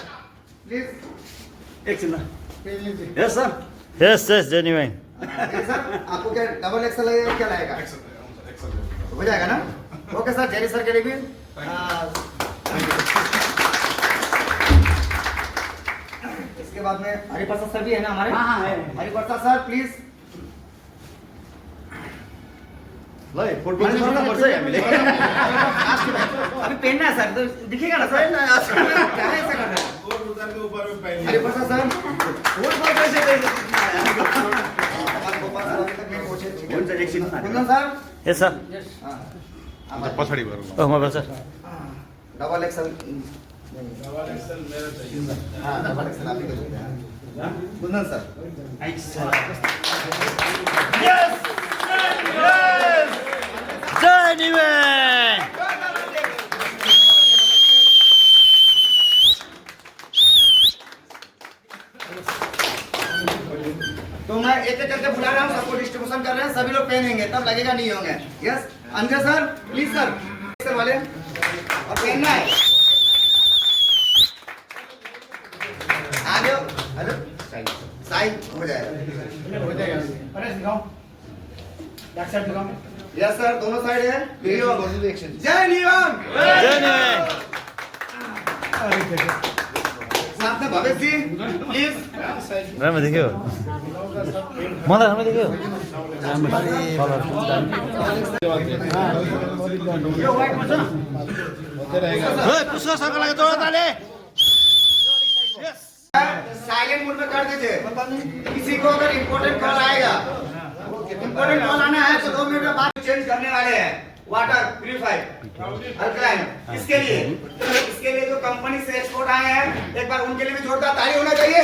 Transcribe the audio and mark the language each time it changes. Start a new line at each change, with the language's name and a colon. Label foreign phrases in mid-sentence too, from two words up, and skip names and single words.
English: एकछिन yes sir yes yes जय new year।
Hindi: आपको क्या डबल एक्सल लगेगा क्या लगेगा? हो जाएगा ना? ओके सर, जेरी सर के लिए भी इसके बाद में हरिप्रसाद सर भी है ना हमारे? हाँ है। हरिप्रसाद
English: sir please.
Nepali: ल फुटबल जित्नु पर्छ है हामीले।
Hindi: अभी पहनना है सर, तो दिखेगा ना सर? क्या है ऐसा करना है? हरिप्रसाद सर फुटबल कैसे कैसे
Nepali: हुन्छ एकछिन कुन्दन सर
English: yes sir
Nepali: पछाडि गएर
English: oh mobile sir double axle
Hindi: हाँ
English: double axle
Hindi: आप ही कर सकते हैं कुंदन सर
English: yes जय new year।
Hindi: तो मैं एक एक करके बुला रहा हूँ, सबको डिस्ट्रीब्यूशन कर रहे हैं, सभी लोग पहनेंगे तब लगेगा नहीं होंगे।
English: yes Anjay sir please sir,
Hindi: सर वाले और पहनना है। आ जाओ हेलो साई हो जाएगा अरे दिखाओ बैक साइड दिखाओ।
English: yes sir
Hindi: दोनों साइड है। वीडियो जय नियम
English: जय new year।
Hindi: साथ में भवेश जी प्लीज।
Nepali: राम्रो देख्यो मलाई राम्रो देख्यो। पुष्कर सरको लागि जोड ताली।
English: silent mode
Hindi: में कर दीजिए। किसी को अगर
English: important call
Hindi: आएगा,
English: important call
Hindi: आना है तो 2 मिनट में बाद चेंज करने वाले हैं।
English: water purified alkaline
Hindi: इसके लिए जो कंपनी से एक्सपोर्ट आए हैं, एक बार उनके लिए भी जोरदार ताली होना चाहिए।